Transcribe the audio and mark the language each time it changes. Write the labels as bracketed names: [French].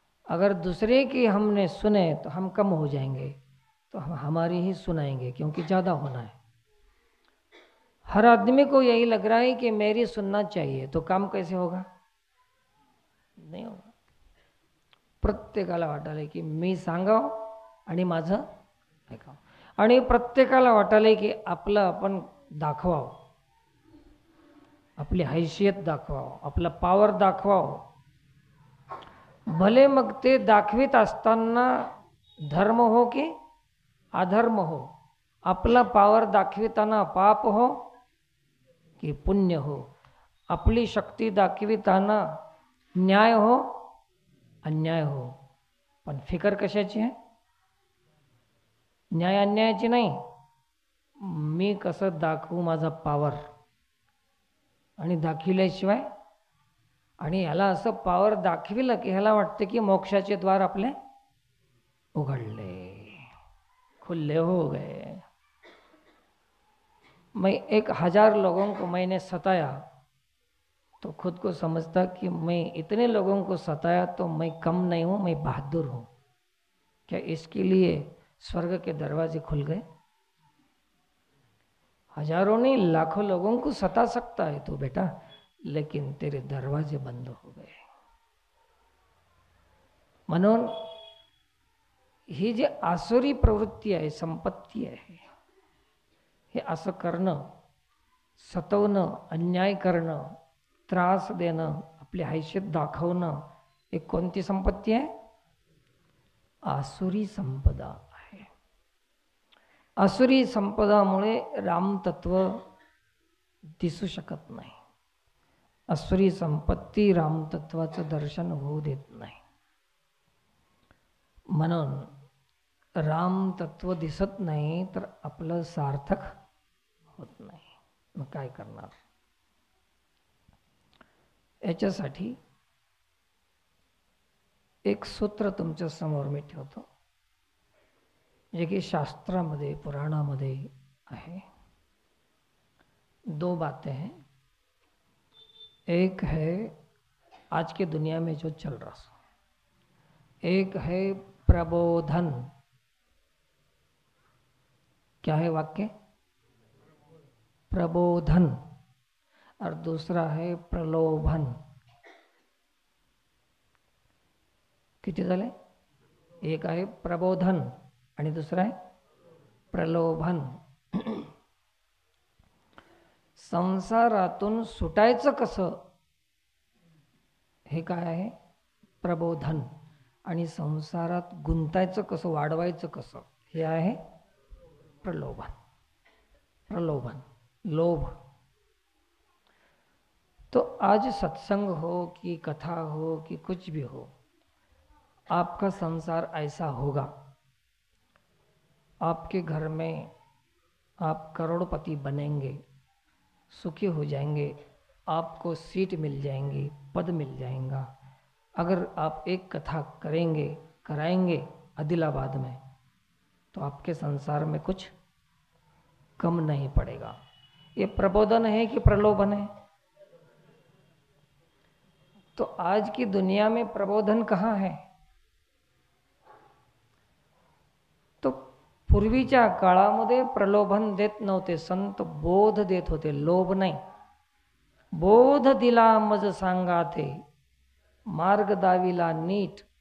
[Hindi] अगर दूसरे की हमने सुने तो हम कम हो जाएंगे, तो हम हमारी ही सुनाएंगे, क्योंकि ज़्यादा होना है. हर आदमी को यही लग रहा है कि मेरी सुनना चाहिए, तो काम कैसे होगा? नाही होगा. [Marathi] प्रत्येकाला वाटायला की मी सांगावं आणि माझं ऐकावं, आणि प्रत्येकाला वाटायला की आपलं आपण दाखवावं, आपली हैसियत दाखवावं, आपला पॉवर दाखवावं. भले मग ते दाखवित असताना धर्म हो की अधर्म हो, आपला पॉवर दाखविताना पाप हो की पुण्य हो, आपली शक्ती दाखविताना न्याय हो अन्याय हो, पण फिकर कशाची आहे? न्याय अन्यायाची नाही. मी कसं दाखवू माझा पॉवर, आणि दाखविल्याशिवाय, आणि ह्याला असं पॉवर दाखविलं की ह्याला वाटतं की मोक्षाचे द्वार आपले उघडले, [Hindi] खुले हो गए. मैं 1000 लोगों को मैंने सताया तो खुद को समझता कि मैं इतने लोगों को सताया तो मैं कम नहीं हूँ, मैं बहादुर हूँ. क्या इसके लिए स्वर्ग के दरवाजे खुल गए? हजारों नहीं लाखों लोगों को सता सकता है तू बेटा, लेकिन तेरे दरवाजे बंद हो गए. [Marathi] म्हणून ही जी आसुरी प्रवृत्ती आहे, संपत्ती आहे, हे असं करणं, सतवणं, अन्याय करणं, त्रास देणं, आपली हैसियत दाखवणं, एक कोणती संपत्ती आहे? आसुरी संपदा आहे. आसुरी संपदामुळे रामतत्व दिसू शकत नाही. आसुरी संपत्ती रामतत्वाचं दर्शन होऊ देत नाही. म्हणून रामतत्व दिसत नाही तर आपलं सार्थक होत नाही. मग काय करणार? याच्यासाठी एक सूत्र तुमच्या समोर मी ठेवतो, जे की शास्त्रामध्ये, पुराणामध्ये आहे. [Hindi] 2 बातें हैं. एक है आज की दुनिया में जो चल रहा है, एक है प्रबोधन. क्या है वाक्य? प्रबोधन. और दूसरा है प्रलोभन. [Marathi] किती झाले? एक आहे प्रबोधन आणि दुसरा आहे प्रलोभन. संसारातून सुटायचं कसं, हे काय आहे? प्रबोधन. आणि संसारात गुंतायचं कसं, वाढवायचं कसं, हे आहे प्रलोभन. प्रलोभन, लोभ. [Hindi] तो आज सत्संग हो कि कथा हो कि कुछ भी हो, आपका संसार ऐसा होगा, आपके घर में आप करोड़पति बनेंगे, सुखी हो जाएंगे, आपको सीट मिल जाएंगी, पद मिल जाएगा, अगर आप एक कथा करेंगे, कराएंगे आदिलाबाद में, तो आपके संसार में कुछ कम नहीं पड़ेगा. ये प्रबोधन है कि प्रलोभन है? तो आज की दुनिया में प्रबोधन कहाँ है? [Marathi] तो पूर्वीच्या काळामध्ये प्रलोभन देत नव्हते, संत बोध देत होते, लोभ नाही. बोध दिला मज सांगाते, मार्ग दाविला नीट.